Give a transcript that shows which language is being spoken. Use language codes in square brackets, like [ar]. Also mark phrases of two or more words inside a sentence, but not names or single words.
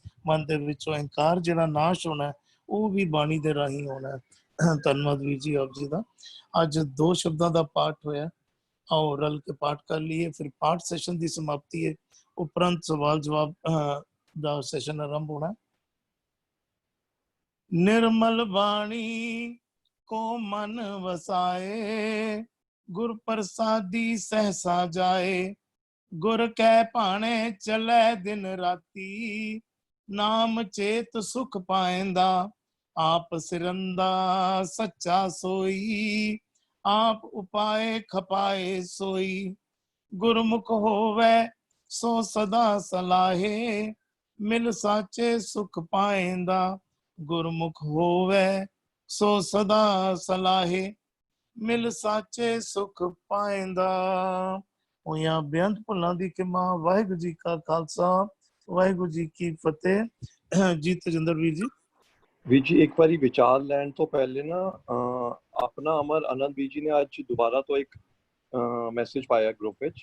[pa] ਮਨ ਦੇ ਵਿੱਚੋਂ ਅਹੰਕਾਰ ਜਿਹੜਾ ਨਾਸ਼ ਹੋਣਾ, ਉਹ ਵੀ ਬਾਣੀ ਦੇ ਰਾਹੀਂ ਹੋਣਾ। ਧੰਨਵਾਦ ਵੀਰ ਜੀ ਆਪ ਜੀ ਦਾ। ਅੱਜ 2 ਸ਼ਬਦਾਂ ਦਾ ਪਾਠ ਹੋਇਆ, ਆਓ ਰਲ ਕੇ ਪਾਠ ਕਰ ਲਈਏ, ਫਿਰ ਪਾਠ ਸੈਸ਼ਨ ਦੀ ਸਮਾਪਤੀ ਹੈ, ਉਪਰੰਤ ਸਵਾਲ ਜਵਾਬ ਦਾ ਸੈਸ਼ਨ ਆਰੰਭ ਹੋਣਾ। ਨਿਰਮਲ ਬਾਣੀ ਕੋ ਮਨ ਵਸਾਏ, ਗੁਰ ਪ੍ਰਸਾਦੀ ਸਹਸਾ ਜਾਏ। ਗੁਰ ਕੈ ਭਾਣੇ ਚਲੈ ਦਿਨ ਰਾਤੀ, ਨਾਮ ਚੇਤ ਸੁਖ ਪਾਏਂਦਾ। ਆਪ ਸਿਰੰਦਾ ਸੱਚਾ ਸੋਈ, ਆਪ ਉਪਾਯ ਖਪਾਏ ਸੋਈ। ਗੁਰਮੁਖ ਹੋਵੇ ਸੋ ਸਦਾ ਸਲਾਹੇ, ਮਿਲ ਸਾਚੇ ਸੁਖ ਪਾਏਂਦਾ। ਗੁਰਮੁਖ ਹੋਵੇ ਸੋ ਸਦਾ ਸਲਾਹੇ, ਮਿਲ ਸਾਚੇ ਸੁਖ ਪਾਏਂਦਾ। ਹੋਈਆਂ ਬੇਅੰਤ ਭੁੱਲਾਂ ਦੀ ਖਿਮਾ। ਵਾਹਿਗੁਰੂ ਜੀ ਕਾ ਖਾਲਸਾ, ਵਾਹਿਗੁਰੂ ਜੀ ਕੀ ਫਤਿਹ। ਜੀ ਤੇਜਿੰਦਰ ਵੀਰ ਜੀ। ਵੀਰ ਜੀ ਇੱਕ ਵਾਰੀ ਵਿਚਾਰ ਲੈਣ ਤੋਂ ਪਹਿਲੇ ਨਾ ਆਪਣਾ ਅਮਰ ਆਨੰਦ ਵੀਰ ਜੀ ਨੇ ਅੱਜ ਦੁਬਾਰਾ ਤੋਂ ਇੱਕ ਮੈਸੇਜ ਪਾਇਆ ਗਰੁੱਪ ਵਿੱਚ।